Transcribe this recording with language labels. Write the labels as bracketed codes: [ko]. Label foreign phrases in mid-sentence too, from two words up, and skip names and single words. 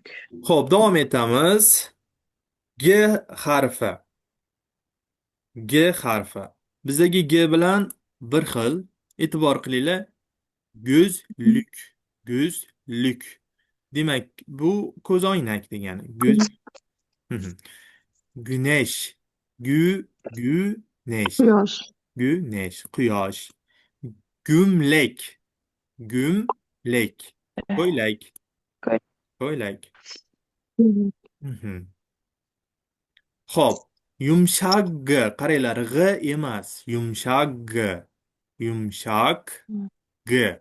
[uz] Xo'p, davom etamiz. G harfi. G harfi. Bizdagi G bilan bir xil. E'tibor qilinglar. Gözlük. [tr] Gözlük. [uz] Demak, bu ko'zoynak degani. [tr] Göz. Güneş. Güneş. [uz] Quyosh. [tr] Güneş. Quyosh. Gümlek. Gümlek. Ko'ylak. [uz] Ko'ylak. Xo'p, yumshoq G. Qaranglar, G emas. Yumshoq G. Yumshoq G.